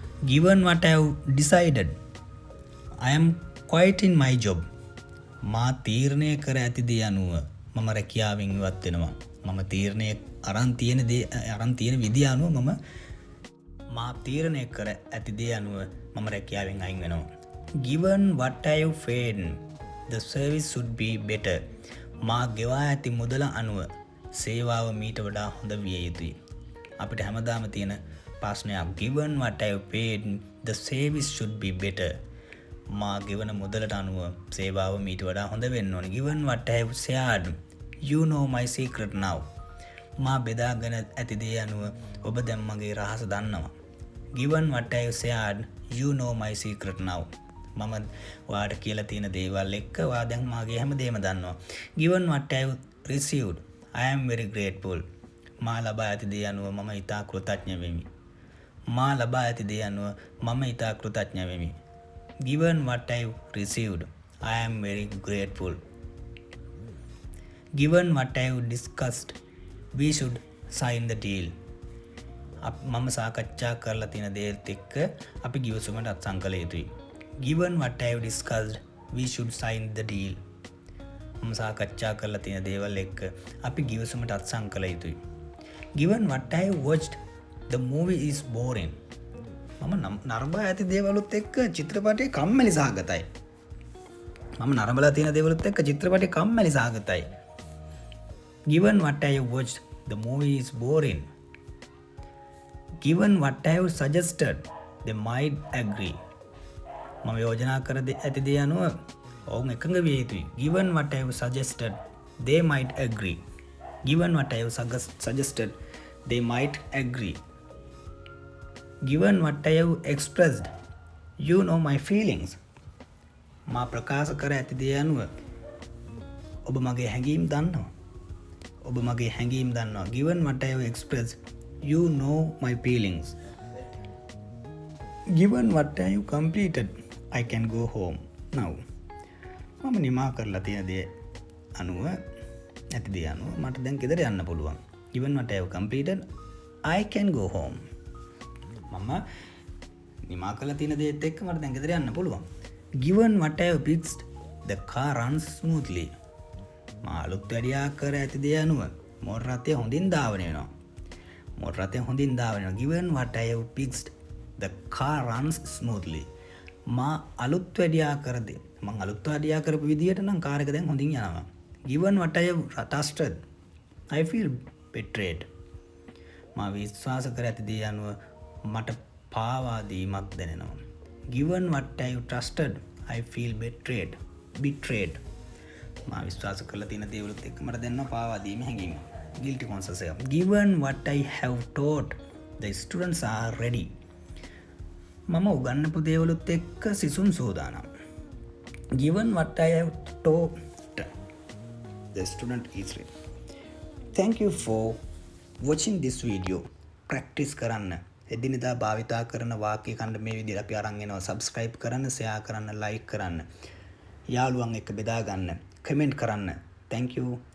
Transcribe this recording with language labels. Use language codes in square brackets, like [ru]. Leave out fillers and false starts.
[en] Given what I have decided, I am quite in my job. [si] මා තීරණය කර ඇති දේ අනුව මම රැකියාවෙන් ඉවත් වෙනවා. මම තීරණය අරන් තියෙන විදිය අනුව මා තීරණය කර ඇති දේ අනුව මම රැකියාවෙන් අයින් වෙනවා. [en] Given what I have paid, the service should be better. [si] මා ගෙවා ඇති මුදල අනුව සේවාව මීට වඩා හොඳ විය යුතුයි. අපිට හැමදාම තියෙන ප්‍රශ්නයක්. [en] Given what I have paid, the service should be better. [si] මා ගෙවන මුදලට අනුව සේවාව මීට වඩා හොඳ වෙන්න ඕනේ. [en] Given what I have shared, you know my secret now. [si] මා බෙදාගෙන ඇති දේ අනුව ඔබ දැන් මගේ රහස දන්නවා. [en] Given what I have shared, you know my secret now. [si] මම ඔයාට කියලා තියෙන දේවල් එක්ක ඔයා දැන් මාගේ හැමදේම දන්නවා. [en] Given what I have received, I am very grateful. [si] මා ලබා ඇති දේ අනුව මම ඉතා කෘතඥ වෙමි. මා ලබා ඇති දේ අනුව මම ඉතා කෘතඥ වෙමි. [en] Given what I have received, I am very grateful. Given what I have discussed, we should sign the deal. [si] මම සාකච්ඡා කරලා තියෙන දේත් එක්ක අපි ගිවිසුමට අත්සන් කළ යුතුයි. [en] Given what I have discussed, we should sign the deal. [si] මම සාකච්ඡා කරලා තියෙන දේවල් එක්ක අපි ගිවිසුමට අත්සන් කළ යුතුයි. [en] Given what I have watched, the movie is boring. [si] මම නරඹා ඇති දේවලුත් එක්ක චිත්‍රපටය කම්මැලි සහගතයි. මම නරඹලා තියෙන දේවලුත් එක්ක චිත්‍රපටය කම්මැලි සහගතයි. [en] Given what I have watched, the movie is boring. Given what I have suggested, they might agree. [si] මම යෝජනා කර ඇති දේ අනුව ඔවුන් එකඟ විය යුතුයි. [en] Given what I have suggested, they might agree. Given what I have suggested, they might agree. Given what I have expressed, you know my feelings. [si] මා ප්‍රකාශ කර ඇති දේ අනුව ඔබ මගේ හැඟීම් දන්නවා. ඔබ මගේ හැඟීම් දන්නවා. [en] Given what I have expressed, you know my feelings. Given what I have completed, I can go home now. [si] මම නිමා කරලා තියෙන දේ අනුව ඇති දේ අනුව මට දැන් ගෙදර යන්න පුළුවන්. [en] Given what I have completed, I can go home. [si] මම නිමා කරලා තියෙන දේත් එක්ක මට දැන් ගෙදර යන්න පුළුවන්. [en] Given what I have fixed, the car runs smoothly. [si] මා අලුත් වැඩියා කර ඇති දේ අනුව මෝටර රථය හොඳින් ධාවනය වෙනවා. මෝටර රථය හොඳින් ධාවනය වෙනවා. [en] Given what I have fixed, the car runs smoothly. [si] මා අලුත් වැඩියා කර දේ මං අලුත් වැඩියා කරපු විදියට නම් කාර් එක දැන් හොඳින් යනවා. [en] Given what I have trusted, I feel betrayed. [si] මා විශ්වාස කර ඇති දේ අනුව මට පාවා දීමක් දැනෙනවා. [en] Given what I have trusted, I feel betrayed. [si] මා විශ්වාස කරලා තියෙන දේවලුත් එක්ක මට දැනෙනවා පාවා දීම හැඟීම. [en] Guilty conscious එක. Given what I have taught, the students are ready. [si] මම උගන්වපු දේවලුත් එක්ක සිසුන් සූදානම්. [en] Given what I have taught, the student is ready. Thank you for watching this video. Practice කරන්න. [si] එදිනෙදා භාවිතා කරන වාක්‍ය ඛණ්ඩ මේ විදිහට අපි අරන් එනවා. subscribe කරන්න, share කරන්න, like කරන්න. යාළුවන් එක්ක බෙදා ගන්න, comment කරන්න. [en] Thank you.